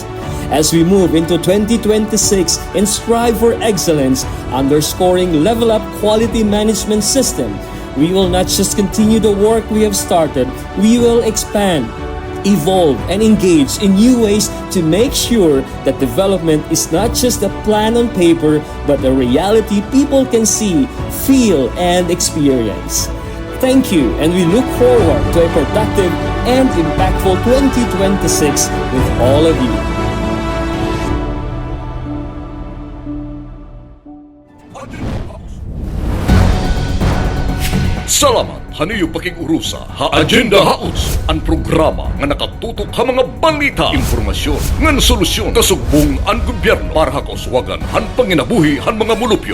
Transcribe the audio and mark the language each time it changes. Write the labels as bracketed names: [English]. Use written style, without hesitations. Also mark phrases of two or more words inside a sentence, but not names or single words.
[English] As we move into 2026 and strive for excellence, underscoring Level Up Quality Management System, we will not just continue the work we have started, we will expand, evolve, and engage in new ways to make sure that development is not just a plan on paper, but a reality people can see, feel, and experience. Thank you, and we look forward to a productive and impactful 2026 with all of you. [Waray] Salamat haniyo pakigurusa ha Agenda Hauts, ang programa nga nakatutok ha mga balita, informasyon, ngan solusyon kasugbong ang gobyerno para ha kauswagan han panginabuhi han mga mulupyo.